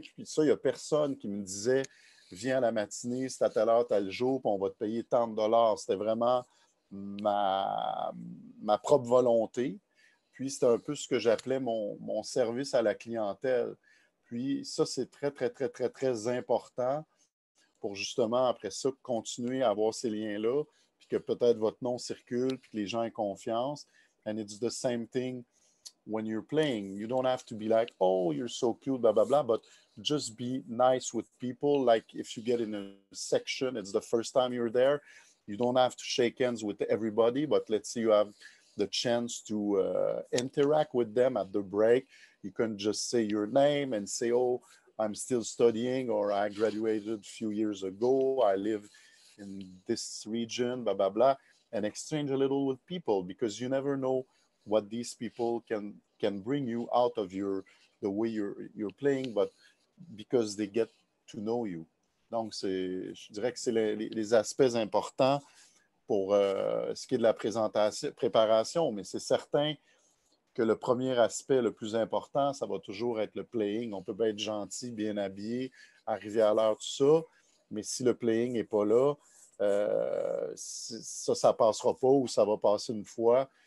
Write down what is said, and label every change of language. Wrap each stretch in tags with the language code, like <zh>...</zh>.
<fr>Puis ça, il n'y a personne qui me disait « Viens à la matinée, c'est à telle heure, tel jour, puis on va te payer tant de dollars. » C'était vraiment ma propre volonté. Puis c'était un peu ce que j'appelais mon service à la clientèle. Puis ça, c'est très, très, très, très, très important pour justement, après ça, continuer à avoir ces liens-là, puis que peut-être votre nom circule, puis que les gens aient confiance.</fr> <en>And it's the same thing when you're playing. You don't have to be like, oh, you're so cute, blah, blah, blah, but just be nice with people. Like if you get in a section, it's the first time you're there, you don't have to shake hands with everybody, but let's say you have the chance to interact with them at the break. You can just say your name and say, oh, I'm still studying, or I graduated a few years ago, I live in this region, blah, blah, blah, and exchange a little with people, because you never know what these people can bring you out of the way you're playing, but because they get to know you.</en> <fr>Donc, je dirais que c'est les aspects importants pour ce qui est de la préparation, mais c'est certain que le premier aspect le plus important, ça va toujours être le playing. On peut pas être gentil, bien habillé, arriver à l'heure, tout ça, mais si le playing n'est pas là, ça ne passera pas, ou ça va passer une fois.</fr>